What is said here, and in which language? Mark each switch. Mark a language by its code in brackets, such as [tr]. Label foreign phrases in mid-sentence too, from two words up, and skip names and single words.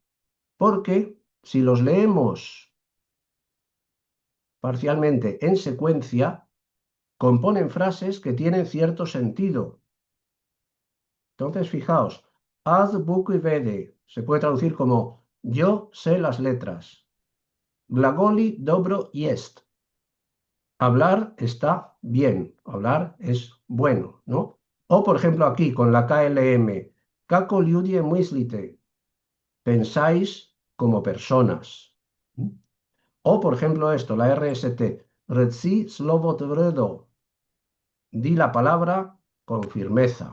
[es] Porque si los leemos parcialmente en secuencia, componen frases que tienen cierto sentido. Entonces, fijaos, [cu] ad buku y vede [es] se puede traducir como yo sé las letras. [cu] Glagoli dobro jest. [es] Hablar está bien, hablar es bueno, ¿no? O, por ejemplo, aquí con la KLM, [cu] Kako ljudje myslite, [es] pensáis como personas. O, por ejemplo, esto, la RST, [cu] Reci slovo tvrdo, [es] di la palabra con firmeza.